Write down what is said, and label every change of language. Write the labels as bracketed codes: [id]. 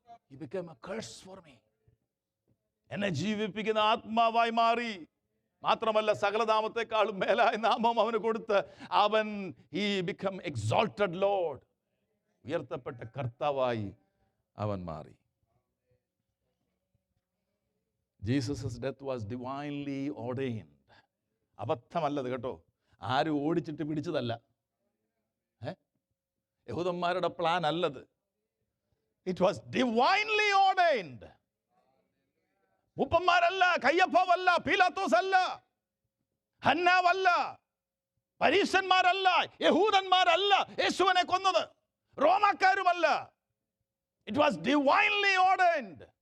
[en] He became a curse for me. [ml] എന്നെ ജീവിപ്പിക്കുന്ന ആത്മാവായി മാറി. മാത്രമല്ല, സകലനാമത്തെക്കാളും മേലായ നാമം അവന് കൊടുത്ത് അവൻ [en] he became exalted Lord, [ml] ഉയർത്തപ്പെട്ട കർത്താവായി അവൻ മാറി. [en] Jesus' death was divinely ordained. [ml] അബദ്ധമല്ലത് കേട്ടോ, ആരും ഓടിച്ചിട്ട് പിടിച്ചതല്ല, യഹൂദന്മാരുടെ പ്ലാൻ അല്ലത്. [en] It was divinely ordained. [ml] മൂപ്പന്മാരല്ല, കയ്യപ്പവല്ല, പീലാത്തോസ് അല്ല, ഹന്നാവല്ല, പരീശന്മാരല്ല, യഹൂദന്മാരല്ല യേശുവിനെ കൊന്നത്, റോമാക്കാരുമല്ല. [en] It was divinely ordained.